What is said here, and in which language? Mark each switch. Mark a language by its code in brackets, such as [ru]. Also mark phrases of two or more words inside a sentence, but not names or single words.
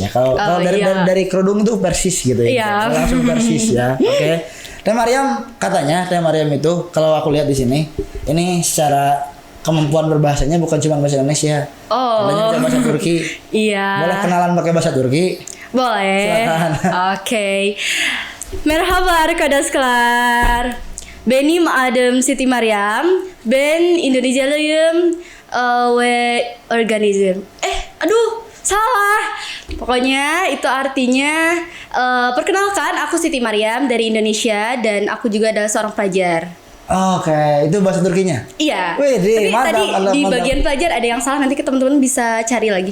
[id] Kalau dari kerudung tuh Persis gitu ya. Iya. Langsung Persis ya. Oke. Teh Maryam, katanya Teh Maryam itu kalau aku lihat di sini ini secara kemampuan berbahasanya bukan cuma bahasa Indonesia. Katanya bisa bahasa Turki. Iya. Boleh kenalan pakai bahasa Turki? Boleh. Silakan. Oke. [tr] Merhaba arkadaşlar. Benim adım Siti Maryam. Ben Indonezyalıyım ve organizim. [id] Aduh, salah. Pokoknya itu artinya perkenalkan aku Siti Maryam dari Indonesia dan aku juga adalah seorang pelajar. Oke, itu bahasa Turkinya? Iya. Wih, tapi mantap, tadi mantap, di mantap. bagian pelajar ada yang salah, nanti ke teman-teman bisa cari lagi.